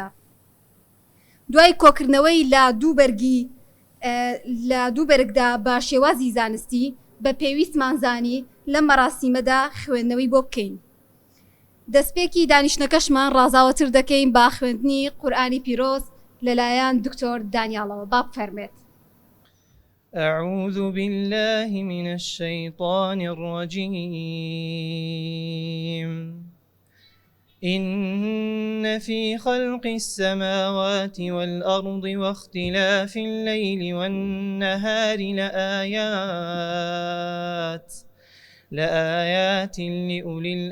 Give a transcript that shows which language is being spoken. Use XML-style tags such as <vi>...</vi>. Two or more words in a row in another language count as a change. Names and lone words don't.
<ckb>دوای کۆکردنەوەی لە دوو بەرگدا بە شێوازی زانستی بە پێویستمان زانی لە مەراسیمەدا خوێندنەوەی بۆ بکەین. دەستپێکی دانیشتنەکەشمان ڕازاوەتر دەکەین با خوێندنی قورئانی پیرۆز لەلایەن دکتۆر دانیاڵەوە. با بفەرمێت.</ckb> <ar>أعوذ بالله من الشيطان الرجيم. إن في خلق السماوات والأرض واختلاف الليل والنهار لآيات لأولي</ar>